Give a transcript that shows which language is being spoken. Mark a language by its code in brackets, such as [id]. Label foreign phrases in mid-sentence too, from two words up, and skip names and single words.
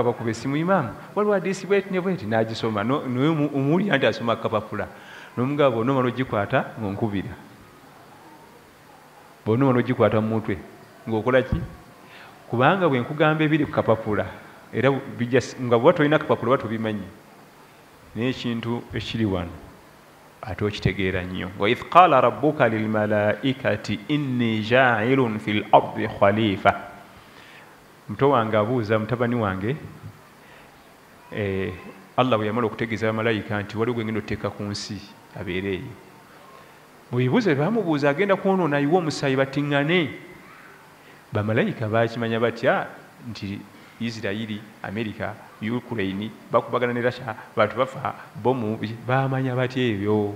[lg] bakuba essimu imaamu waliwo hadiisi bweti ne bweti n'agisoma naye omuwulira nti asoma kapapula n'omugamba bw'onomala ogikwata ng'onkubira bw'onomala ogikwata mu mutwe ng'okola ki kubanga bwe nkugamba ebiri ku kapapula era nga bwe tolina kapapula oba tobimanyi naye ekintu ekiri wano ate okitegeera nnyo. [ar] وإذ قال ربك للملائكة إني جاعل في الأرض خليفة. [lg] Muto wange abuuza mutabani wange Allah bwe yamala okutegeeza abamalayika nti waliwo gwengenda oteeka ku nsi abeere eyo. Bwe bibuuza bamubuuza agenda kwonoona ayiwe omusaayi batiŋŋane. Bamalayika baakimanya batya nti Isirayiri, Amerika, Ukraine bakubagana ne Russia bantu bafa bomu baamanya batya ebyo?